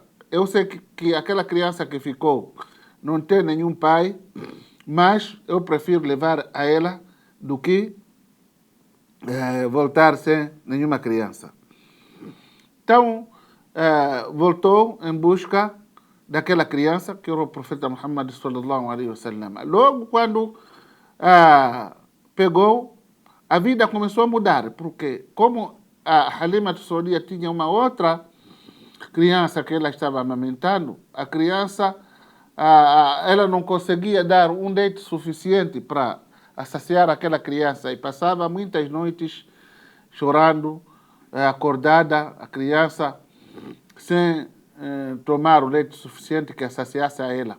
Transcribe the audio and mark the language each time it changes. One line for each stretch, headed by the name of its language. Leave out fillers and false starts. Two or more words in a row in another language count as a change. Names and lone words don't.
Portuguese: Eu sei que aquela criança que ficou não tem nenhum pai, mas eu prefiro levar a ela do que voltar sem nenhuma criança. Então, voltou em busca daquela criança, que era o profeta Muhammad
Arabic: صلى الله عليه وسلم.
Portuguese: Logo quando pegou, a vida começou a mudar, porque como a Halima Sa'diya tinha uma outra criança que ela estava amamentando, a criança, ela não conseguia dar um leite suficiente para saciar aquela criança e passava muitas noites chorando, acordada, a criança, sem tomar o leite suficiente que saciasse a ela.